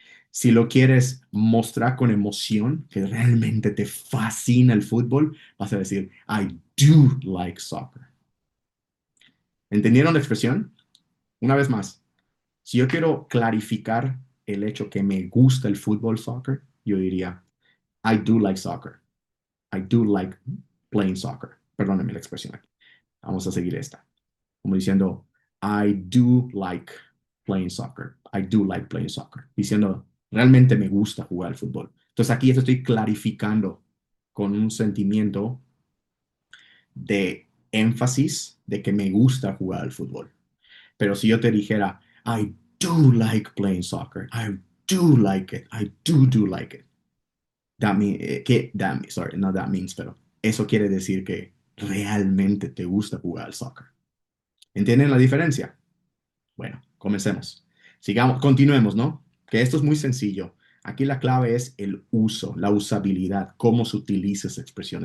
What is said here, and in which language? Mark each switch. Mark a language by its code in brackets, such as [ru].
[es] Si lo quieres mostrar con emoción, que realmente te fascina el fútbol, vas a decir [en] I do like soccer. [es] ¿Entendieron la expresión? Una vez más, si yo quiero clarificar el hecho que me gusta el fútbol soccer, yo diría [en] I do like soccer. I do like playing soccer. [es] Perdónenme la expresión aquí. Vamos a seguir esta. Como diciendo, [en] I do like playing soccer. I do like playing soccer. [es] Diciendo, realmente me gusta jugar al fútbol. Entonces aquí estoy clarificando con un sentimiento de énfasis de que me gusta jugar al fútbol. Pero si yo te dijera, [en] I do like playing soccer, I do like it, I do like it. That mean, sorry, not that means, [es] pero eso quiere decir que realmente te gusta jugar al soccer. ¿Entienden la diferencia? Bueno, comencemos. Sigamos, continuemos, ¿no? Que esto es muy sencillo. Aquí la clave es el uso, la usabilidad, cómo se utiliza esa expresión.